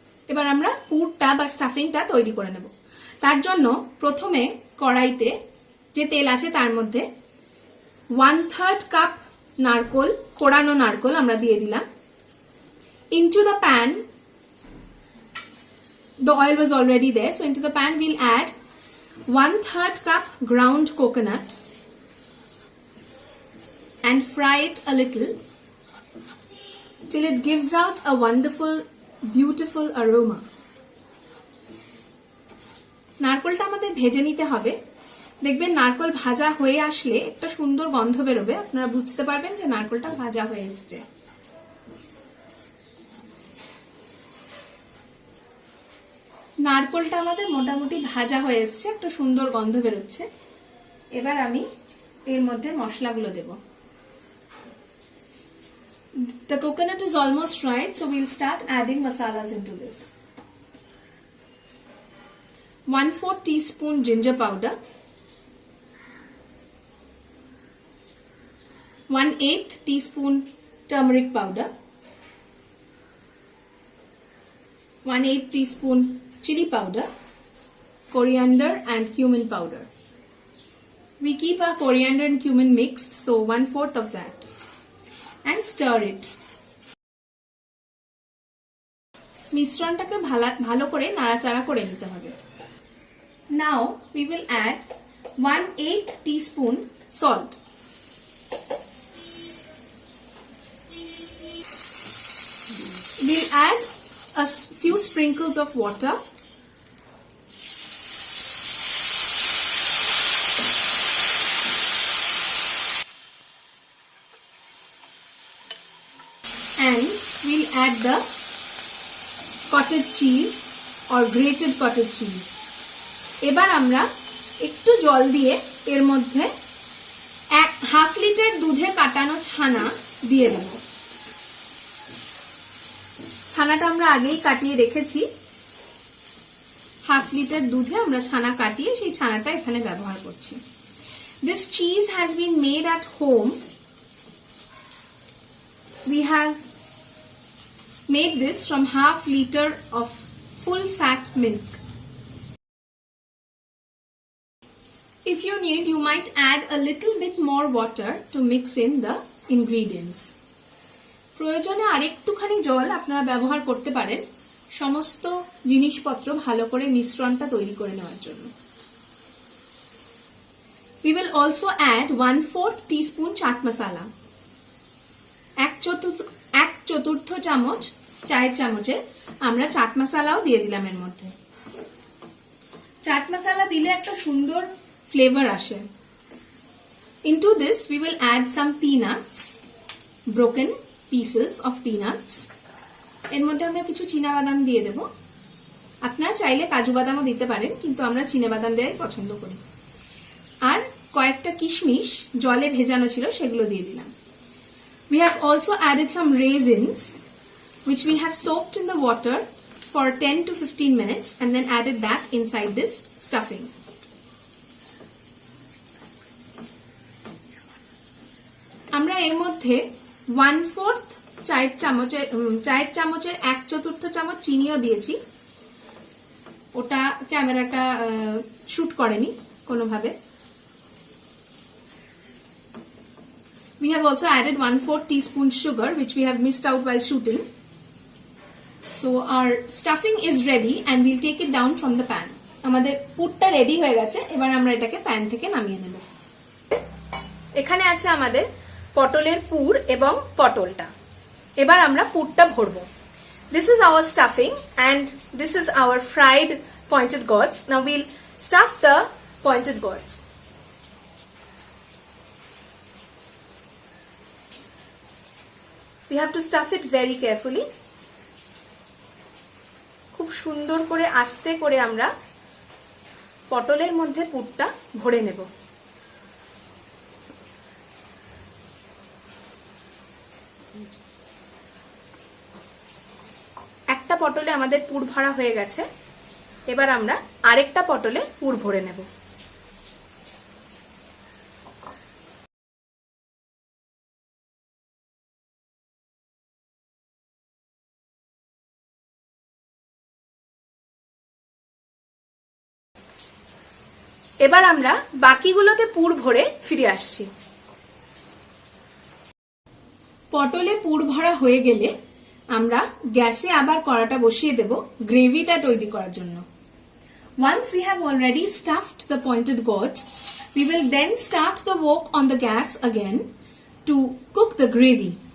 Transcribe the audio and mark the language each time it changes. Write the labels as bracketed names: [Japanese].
[Bangla] এবার আমরা পুরটা বা স্টাফিংটা তৈরি করে নেব। তার জন্য প্রথমে কড়াইতে যে তেল আছে তার মধ্যে 1/3 কাপ নারকোল, কোড়ানো নারকোল আমরা দিয়ে দিলাম। [English] Into the pan, the oil was already there, so into the pan we'll add 1/3 cup ground coconut and fry it a little till it gives out a wonderful, beautiful aroma. [Bangla] নারকোলটা আমাদের ভেজে নিতে হবে। দেখবেন নারকোল ভাজা হয়ে আসলে একটা সুন্দর গন্ধ বেরোবে, আপনারা বুঝতে পারবেন যে নারকোলটা ভাজা হয়ে এসেছে। নারকোলটা আমাদের মোটামুটি ভাজা হয়ে এসেছে, একটা সুন্দর গন্ধ বেরোচ্ছে। এবার আমি এর মধ্যে মশলাগুলো দেব। [English] The coconut is almost fried, so we'll start adding masalas into this. 1/4 teaspoon ginger powder, 1/8 teaspoon turmeric powder, 1/8 teaspoon chili powder, coriander and cumin powder. We keep our coriander and cumin mixed, so 1/4 of that, and stir it. [Bangla] মিশ্রণটাকে ভালো করে নাড়াচাড়া করে নিতে হবে। [English] Now we will add 1/8 teaspoon salt. We'll add a few sprinkles of water. And we'll add the cottage cheese or grated cottage cheese. [Bangla] এবার আমরা একটু জল দিয়ে এর মধ্যে 1/2 লিটার দুধে কাটানো ছানা দিয়ে দেব। ছানাটা আমরা আগেই কাটিয়ে রেখেছি। 1/2 লিটার দুধে আমরা ছানা কাটিয়ে সেই ছানাটা এখানে ব্যবহার করছি। [English] This cheese has been made at home. We have made this from 1/2 liter of full fat milk. If you need, you might add a little bit more water to mix in the ingredients. [Bangla] প্রয়োজনে আরেকটুখানি জল আপনারা ব্যবহার করতে পারেন সমস্ত জিনিসপত্র ভালো করে মিশ্রণটা তৈরি করে নেওয়ার জন্য। [English] We will also add 1/4 teaspoon chaat masala. [Bangla] 1/4 চামচ চায়ের চামচের আমরা চাট মশলাও দিয়ে দিলাম এর মধ্যে। চাট মশলা দিলে একটা সুন্দর ফ্লেভার আসে। [English] Into this we will add some peanuts, broken pieces of peanuts. [Bangla] এর মধ্যে আমরা কিছু চীনাবাদাম দিয়ে দেব। আপনারা চাইলে কাজু বাদামও দিতে পারেন, কিন্তু আমরা চীনাবাদাম দেওয়াই পছন্দ করি। আর কয়েকটা কিশমিশ জলে ভেজানো ছিল সেগুলো দিয়ে দিলাম। [English] We have also added some raisins which we have soaked in the water for 10 to 15 minutes and then added that inside this stuffing. [Bangla] আমরা এর মধ্যে 1/4 চায়ের চামচের 1/4 চামচ চিনিও দিয়েছি। ওটা ক্যামেরাটা শুট করেনি কোনোভাবে। [English] We have also added 1/4 teaspoon sugar which we have missed out while shooting. So our stuffing is ready and we'll take it down from the pan. [Bangla] আমাদের পুরটা রেডি হয়ে গেছে, এবার আমরা এটাকে প্যান থেকে নামিয়ে নেব। এখানে আছে আমাদের পটলের পুর এবং পটলটা। এবার আমরা পুরটা ভরবো। [English] This is our stuffing and this is our fried pointed gourds. Now we'll stuff the pointed gourds. We have to stuff it very carefully. [Bangla] খুব সুন্দর করে আস্তে করে আমরা পটলের মধ্যে পুরটা ভরে নেব। একটা পটলে আমাদের পুর ভরা হয়ে গেছে, এবার আমরা আরেকটা পটলে পুর ভরে নেব। এবার আমরা বাকিগুলোতে পুর ভরে ফিরে আসছি। পটলে পুর ভরা হয়ে গেলে আমরা গ্যাসে আবার কড়াটা বসিয়ে দেব গ্রেভিটা তৈরি করার জন্য। [English] Once we have already stuffed the pointed gourds, we will then start the wok on the gas again to cook the gravy.